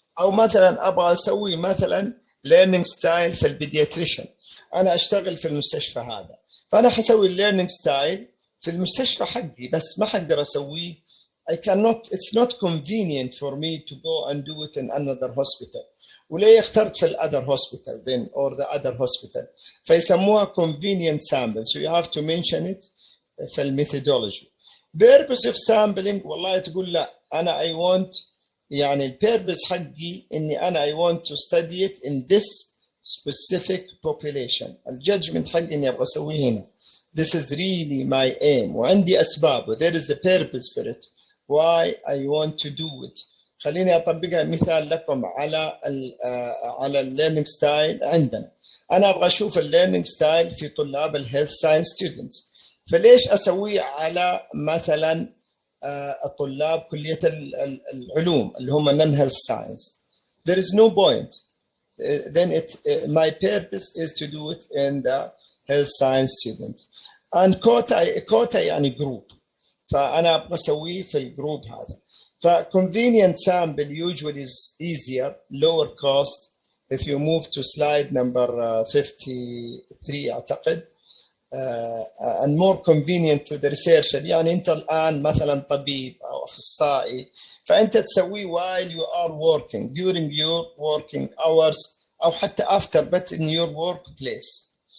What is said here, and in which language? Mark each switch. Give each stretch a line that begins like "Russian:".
Arabic: أو مثلا أبغى أسوي مثلا learning style في البيدياتريشن، أنا أشتغل في المستشفى هذا، فأنا حسوي learning style في المستشفى حقي بس ما حقدر أسويه.
English: I cannot, it's not convenient for me to go and do it in another hospital.
Arabic: وليه اخترت في
English: other hospital then or the other hospital؟
Arabic: فيسموها
English: convenient sample. So you have to mention it
Arabic: في الميثودولوجي.
English: purpose of sampling
Arabic: والله تقول لا أنا
English: I want يعني purpose
Arabic: حقي إني أنا
English: I want to study it in this specific population.
Arabic: الجادجمنت حقي إني أبغى أسويه هنا.
English: This is really my aim.
Arabic: وعندي أسباب.
English: There is a purpose for it. Why I want to do it.
Arabic: خليني أطبقها مثال لكم على learning style عندنا. أنا أبغى أشوف learning style في طلاب
English: health science students.
Arabic: فليش أسويه على مثلا طلاب كلية العلوم اللي هم non-health science؟
English: There is no point. Then my purpose is to do it in the health science student. And quota يعني group.
Arabic: فأنا أبغى أسويه في الجروب هذا.
English: convenient sample usually is easier, lower cost. If you move to slide number 53
Arabic: أعتقد,
English: and more convenient to the researcher.
Arabic: يعني أنت الآن مثلا طبيب أو أخصائي، فأنت تسويه
English: while you are working, during your working hours
Arabic: أو حتى
English: after, but in your workplace.